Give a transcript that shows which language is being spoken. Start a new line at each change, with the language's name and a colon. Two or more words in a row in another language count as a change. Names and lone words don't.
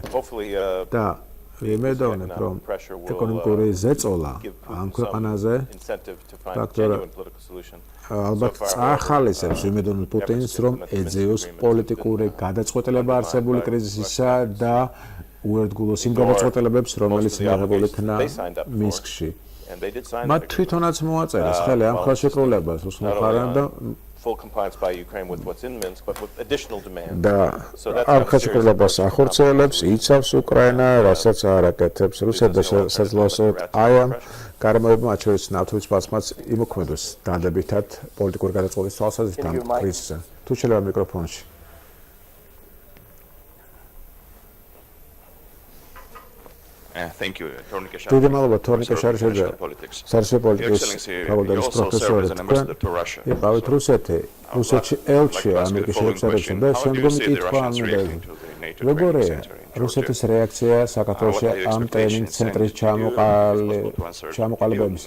Georgian: და ვიმედოვნებ, რომ ეკონომიკური ზეწოლა ამ ქვეყანაზე ფაქტორად ალბათ წახალისებს ვიმედოვნებ პუტინს, რომ ეძიოს პოლიტიკური გადაწყვეტილება არსებული კრიზისისა და უერთგულოს იმ გადაწყვეტილებებს, რომელიც მიიღებული იქნა მინსკში. მათ თვითონაც მოაწერეს ხელი ამ ხელშეკრულებას უსმენხარან და
English: full compliance by Ukraine with what's in Minsk, but with additional demand.
Georgian: ამ ხელშეკრულებას ახორციელებს, იცავს უკრაინა, რასაც არაკეთებს რუსეთი და შესაძლოა აი ამ გარემოებამ მათ შორის ნავთობის ფასმაც იმოქმედოს დადებითად პოლიტიკური გადაწყვეტის თვალსაზრისით ამ კრიზისზე. თუ შეიძლება მიკროფონში.
English: Thank you,
Georgian: დიდი მადლობა თორნიკე შარიშაძე. საერთაშორისო პოლიტიკის ფაკულტეტის პროფესორი. იყავით რუსეთში ელჩი ამერიკის შეერთებებში და შემდგომი კითხვა ამიდა. როგორია რუსეთის რეაქცია საქართველოში ამ ტრენინგ ცენტრის ჩამოყალიბებისა?